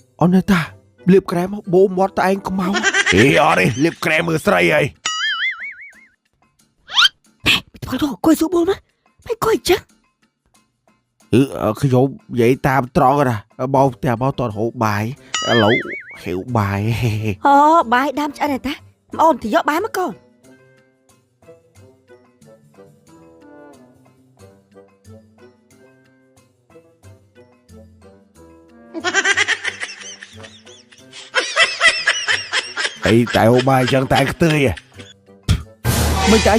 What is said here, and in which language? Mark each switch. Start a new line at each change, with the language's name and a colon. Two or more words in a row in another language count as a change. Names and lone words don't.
Khmer: អូនតាលាបក្រែមបូមមាត់តែឯងខ្មៅអីអត់ទេលាបក្រែមមើលស្រីអី
Vietnamese: thôi thôi coi số bom á phải coi chứ
Khmer: ខ្ញុំនិយាយតាមត្រង់ណាបងតែបងតតហូបបាយឥឡូវហេវបាយ បាយដាំឆ្អិនទេតាអូនទៅយកបាយមកកូន អីតែហូបបាយចឹងតែខ្ទើយមិនតែ